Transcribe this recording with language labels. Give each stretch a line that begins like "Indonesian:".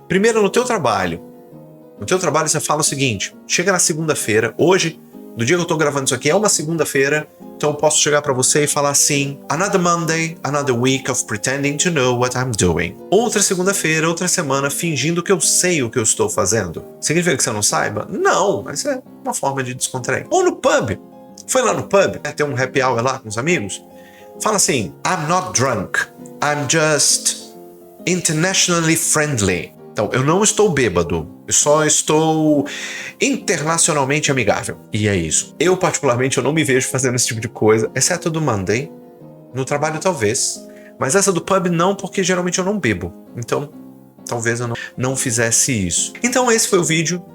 Portuguese: Primeiro, no teu trabalho você fala o seguinte, chega na segunda-feira, hoje, no dia que eu tô gravando isso aqui, é uma segunda-feira, então eu posso chegar pra você e falar assim,
English: another Monday, another week of pretending to know what I'm doing.
Portuguese: Outra segunda-feira, outra semana, fingindo que eu sei o que eu estou fazendo. Significa que você não saiba? Não, mas é uma forma de descontrair. Ou no pub. Foi lá no pub, ter um happy hour lá com os amigos? Fala assim,
English: I'm not drunk, I'm just internationally friendly.
Portuguese: Então, eu não estou bêbado, eu só estou internacionalmente amigável. E é isso. Eu, particularmente, eu não me vejo fazendo esse tipo de coisa, exceto do Monday. No trabalho, talvez. Mas essa do pub, não, porque geralmente eu não bebo. Então, talvez eu não fizesse isso. Então, esse foi o vídeo.